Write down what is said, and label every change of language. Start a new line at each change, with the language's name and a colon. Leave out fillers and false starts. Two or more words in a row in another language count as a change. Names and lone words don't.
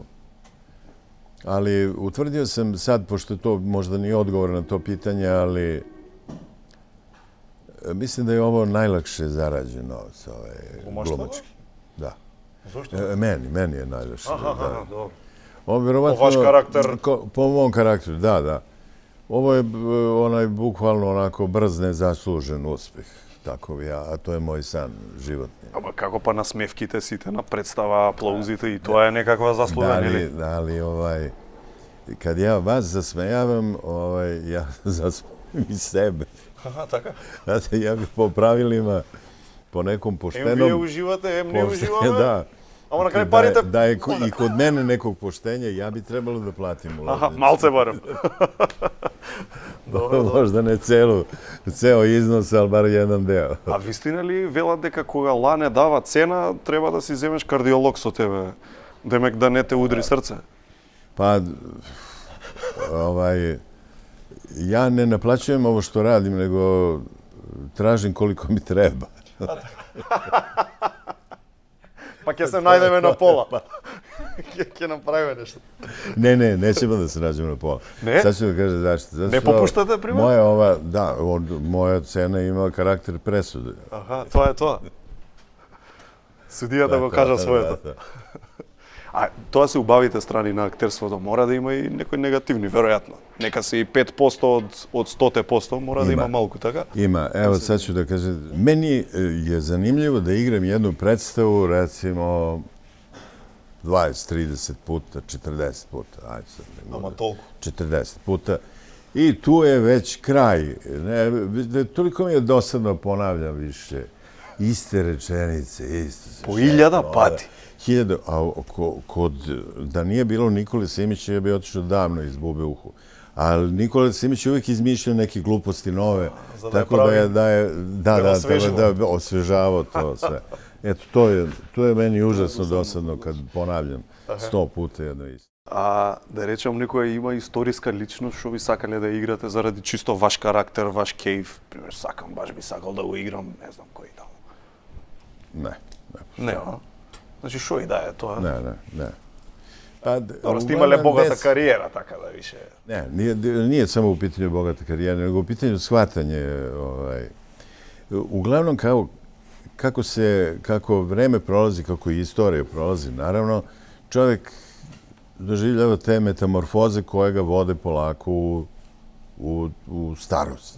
Serbian: Ali utvrdio sam sad, pošto to možda nije odgovor na to pitanje, ali mislim da je ovo najlakše zarađen novac, glumački. Da. Zašto? Meni je najlakše. Dobro. Po vaš karakter? Po mom karakteru, da. Ovo je bukvalno onako brz, nezaslužen uspeh. Tako ja, a to je moj san životni.
Macedonian: Ама како па насмевките сите на представа, аплаузите и тоа е некаква заслуга, нели?
Serbian: Ali, kad ja vas zasmejavam, ja zasmejam i sebe.
Macedonian: Аха, така?
Serbian: Znate, ja bih po pravilima, po nekom poštenom...
Macedonian: Вие уживате, не уживаме.
Serbian: Da.
Macedonian: Ама на крај парите...
Serbian: Da je i kod mene nekog poštenja, ja bi trebalo da platim ulaznicu.
Macedonian: Аха, малце барем.
Serbian: Možda ne ceo iznos, ali bar jedan deo.
Macedonian: А вистина ли велат дека кога лане дава цена, треба да си земеш кардиолог со тебе, демек да не те удри срце?
Serbian: Pa, ja ne naplaćujem ovo što radim, nego tražim koliko mi treba.
Macedonian: Pa ќе се најдеме на пола. Ќе направиме нешто.
Serbian: Ne, nećemo da se nađemo na pola. Ne? Sad ću da kažem zašto.
Macedonian: Не попуштате, пример?
Serbian: Moja cena ima karakter presude.
Macedonian: Аха, тоа е тоа. Судијата го кажа своето. А тоа се убавите страни на актерството. Мора да има и некои негативни, веројатно. Нека се и 5% од 100% мора да има малку, така?
Serbian: Ima. Evo sad ću da kažem. Meni je zanimljivo da igram jednu predstavu, recimo 20-30 puta, 40 puta. Ajde sad.
Macedonian: Ама толку.
Serbian: 40 puta. I tu je već kraj. Toliko mi je dosadno, ponavljam više. Iste rečenice, isto se.
Macedonian: Po 1000 pati.
Serbian: 1000, a da nije bilo Nikole Simića, ja bi otišao davno iz bube uhu. Ali Nikola Simić je uvijek izmišljao neke gluposti nove, tako da je osvežavao to sve. Eto, to je meni užasno dosadno kad ponavljam 100 puta jedno isto.
Macedonian: А да речем некоја има историска личност што би сакале да играте заради чисто ваш карактер, ваш кейф, пример баш би сакал да го играм, не знам кој таму.
Serbian: Ne.
Macedonian: Не, а? Значи што и да е тоа?
Serbian: Ne. Dobro,
Macedonian: сте имале богата кариера, така да више.
Serbian: Ne, nije samo u pitanju bogata karijera, nego u pitanju shvatanje. Uglavnom, kako vreme prolazi, kako i istorija prolazi, naravno, čovjek doživljava te metamorfoze koje ga vode polako u starost.